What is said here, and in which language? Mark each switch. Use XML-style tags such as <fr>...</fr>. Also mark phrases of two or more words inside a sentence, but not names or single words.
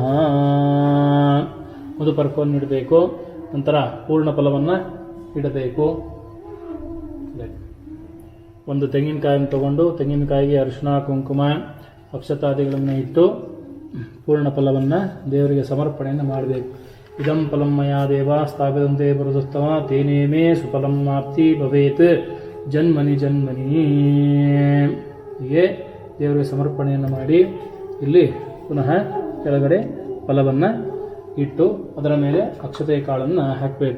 <kn>ಮಧುಪರ್ಕವನ್ನು ಇಡಬೇಕು. ನಂತರ ಪೂರ್ಣ ಫಲವನ್ನು ಇಡಬೇಕು. ಒಂದು ತೆಂಗಿನಕಾಯನ್ನು ತಗೊಂಡು ತೆಂಗಿನಕಾಯಿಗೆ ಅರಿಶಿಣ ಕುಂಕುಮ ಅಕ್ಷತಾದಿಗಳನ್ನು ಇಟ್ಟು ಪೂರ್ಣ ಫಲವನ್ನು ದೇವರಿಗೆ ಸಮರ್ಪಣೆಯನ್ನು ಮಾಡಬೇಕು.</kn> <sa>इदं फलं मया देव स्थापितंते बरुदस्तम तेने मे सुफलं माप्ति भवेत् जन्मनि जन्मनि.</sa> <kn>ಹೀಗೆ ದೇವರಿಗೆ ಸಮರ್ಪಣೆಯನ್ನು ಮಾಡಿ ಇಲ್ಲಿ ಪುನಃ ಕೆಳಗಡೆ ಫಲವನ್ನು ಇಟ್ಟು ಅದರ ಮೇಲೆ ಅಕ್ಷತೆಯ ಕಾಳನ್ನು ಹಾಕಬೇಕು.</kn>